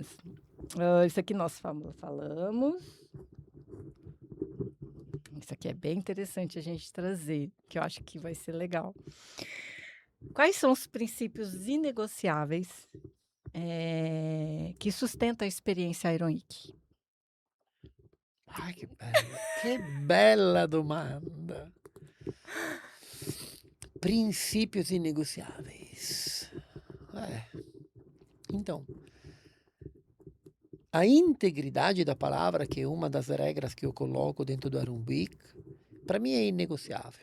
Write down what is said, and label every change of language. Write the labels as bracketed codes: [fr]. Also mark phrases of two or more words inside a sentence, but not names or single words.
[pt] Isso aqui nós falamos. Isso aqui é bem interessante a gente trazer, que eu acho que vai ser legal. Quais são os princípios inegociáveis que sustenta a experiência Iron Week? [it] Ai, che bella domanda. [pt] Princípios inegociáveis. Então, a integridade da palavra, que é uma das regras que eu coloco dentro do Iron Week, para mim é inegociável.